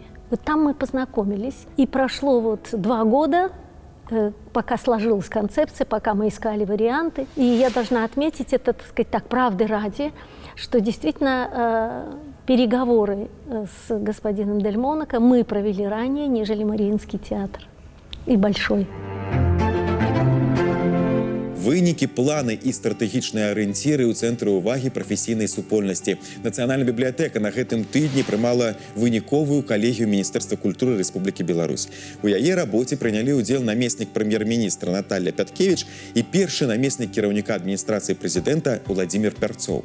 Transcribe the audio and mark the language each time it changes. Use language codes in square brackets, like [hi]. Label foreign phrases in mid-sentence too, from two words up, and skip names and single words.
[ru] Вот там мы познакомились, и прошло вот 2 года, пока сложилась концепция, пока мы искали варианты. И я должна отметить это, так сказать, так, правды ради, что действительно переговоры с господином Дель Монако мы провели ранее, нежели Мариинский театр и Большой. [be] Вынікі, планы і стратэгічныя арыенціры ў цэнтры ўвагі прафесійнай супольнасці. Нацыянальная бібліятэка на гэтым тыдні прымала выніковую калегію Міністэрства культуры Рэспублікі Беларусь. У яе рабоце прынялі ўдзел намеснік прэм'ер-міністра Наталья Пяткевіч і першы намеснік кіраўніка адміністрацыі прэзідэнта Владзімир Пярцоў.